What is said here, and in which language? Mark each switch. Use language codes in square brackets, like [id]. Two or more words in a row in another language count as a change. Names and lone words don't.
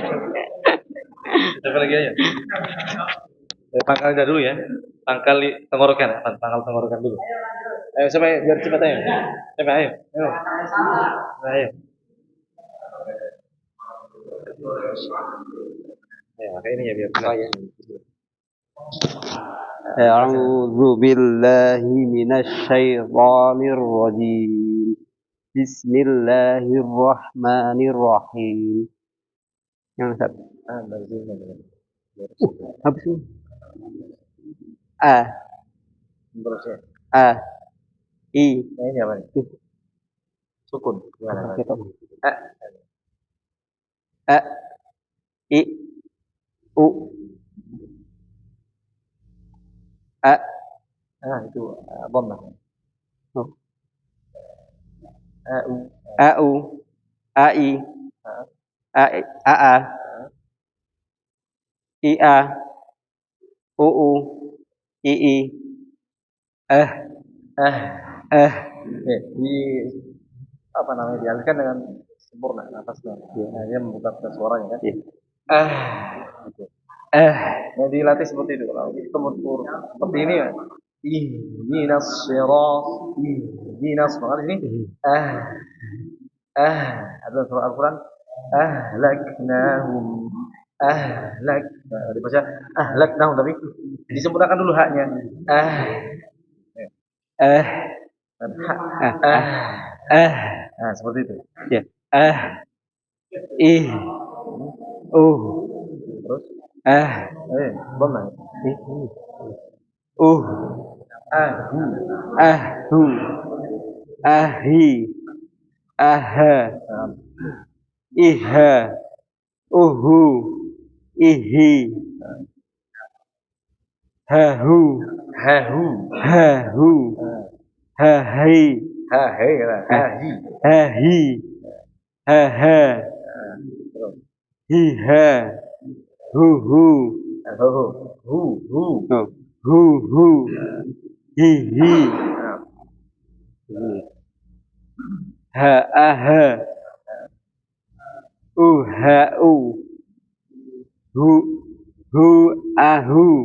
[id] Coba lagi aja. Pangkalnya dulu ya. Pangkal tenggorokan, pangkal tenggorokan dulu. Ayo sampai biar cepat ayo. Coba ayo. Ayo. Ayo. Ya, pakai ini ya biar oh, ya. [ar] أعوذ بالله من الشيطان الرجيم. بسم الله الرحمن الرحيم. [id] Yang satu. Dari sini. Habis ini. A. Terus ya. A. I. Nah, ini apa nih? Sukun. Gimana? A. A. I. U. A. Itu dhammah. Oh. A. U. A. U. A. I. A. A. A. I. A. U. U. I. I. Di apa namanya dialihkan dengan sempurna nafasnya. Nah, dia membuka suaranya kan. Gitu. Yang dilatih seperti itu. Kalau tempur seperti ini ya. [ar] اهدنا الصراط اهدنا [id] makanya ini. Ada surah Al-Quran. Ahlaknahum. Dibaca ahlaknahum tapi disempurnakan dulu haknya. Nah, seperti itu. Ya. I. U. Terus? Dhammah. U. Ahu. Ahu. Ahi. Aha. Iha. Uhu. Ihi. Hahu. Hahu. Hahu. Hahi. Hahi. Hahi. Hahi. Haha. Hiha. Huhu. Huhu. Hihi. Ha-aha. Uha-u. Hu-ahu.